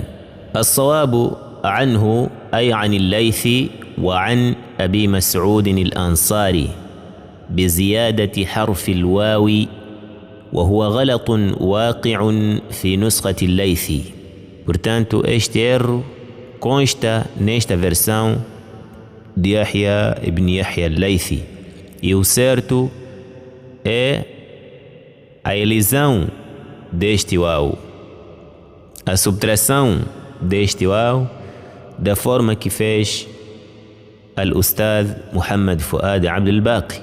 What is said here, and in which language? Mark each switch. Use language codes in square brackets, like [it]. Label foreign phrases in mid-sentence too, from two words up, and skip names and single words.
[ar] الصواب عنه أي عن الليث وعن أبي مسعود الأنصاري بزيادة حرف الواو، وهو غلط واقع في نسخة الليث. [pt] Portanto, este erro consta nesta versão de Yahya ibn Yahya al-Laythi, e o certo é a elisão deste waw, a subtração deste waw da forma que fez al-Ustad Muhammad Fuad Abdel Baqi.